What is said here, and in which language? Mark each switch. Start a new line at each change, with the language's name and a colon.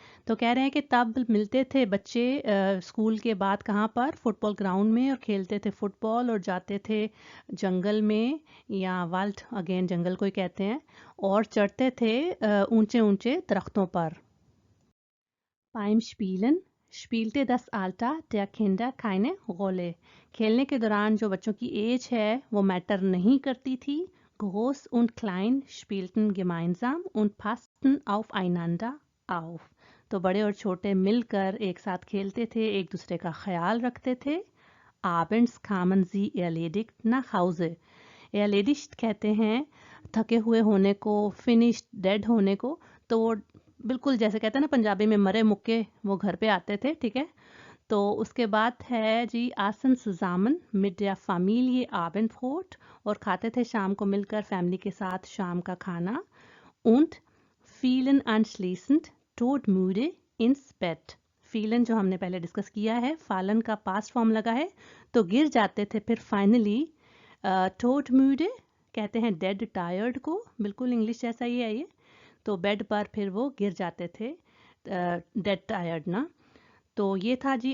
Hindi: तो कह रहे हैं कि तब मिलते थे बच्चे स्कूल के बाद कहाँ पर, फुटबॉल ग्राउंड में, और खेलते थे फुटबॉल और जाते थे जंगल में, या वाल्ड अगेन जंगल को ही कहते हैं, और चढ़ते थे ऊंचे ऊंचे दरख्तों पर.
German: Beim Spielen spielte das Alter der Kinder keine Rolle.
Hindi: खेलने के दौरान जो बच्चों की एज है वो मैटर नहीं करती थी.
German: Groß und klein spielten gemeinsam und passten aufeinander auf.
Hindi: तो बड़े और छोटे मिलकर एक साथ खेलते थे, एक दूसरे का ख्याल रखते थे.
German: Abends kamen sie erledigt nach Hause.
Hindi: Erledigt कहते हैं थके हुए होने को, finished डेड होने को. तो वो बिल्कुल जैसे कहते हैं ना पंजाबी में मरे मुक्के वो घर पे आते थे. ठीक है, तो उसके बाद है जी आसन सुजामन
German: mit der Familie Abendbrot,
Hindi: और खाते थे शाम को मिलकर फैमिली के साथ शाम का खाना.
German: Und fielen anschließend todmüde ins Bett.
Hindi: फीलन जो हमने पहले डिस्कस किया है, फालन का पास्ट फॉर्म लगा है, तो गिर जाते थे फिर फाइनली. todmüde कहते हैं डेड टायर्ड को, बिल्कुल इंग्लिश जैसा ही है ये. तो बेड पर फिर वो गिर जाते थे, डेड टायर्ड ना। तो ये था जी।